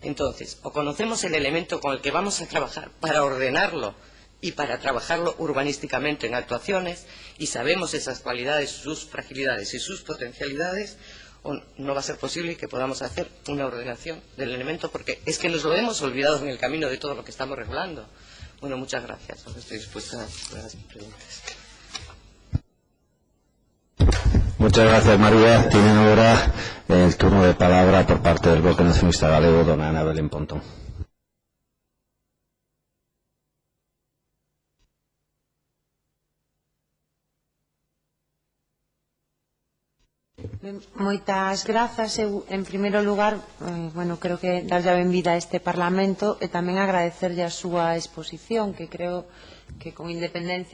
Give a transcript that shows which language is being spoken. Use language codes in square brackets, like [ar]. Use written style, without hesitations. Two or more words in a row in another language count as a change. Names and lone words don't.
[es] Entonces, o conocemos el elemento con el que vamos a trabajar para ordenarlo y para trabajarlo urbanísticamente en actuaciones, y sabemos esas cualidades, sus fragilidades y sus potencialidades, o no va a ser posible que podamos hacer una ordenación del elemento, porque es que nos lo hemos olvidado en el camino de todo lo que estamos regulando. Bueno, muchas gracias. Estoy dispuesta a las preguntas. Muchas gracias, María. Tienen ahora el turno de palabra por parte del Bloque Nacionalista Galego, dona Ana Belén Pontón. [gl] Moitas grazas. Eu, en primeiro lugar, creo que darlle a benvida a este Parlamento e tamén agradecerlle a súa exposición, que creo que con independencia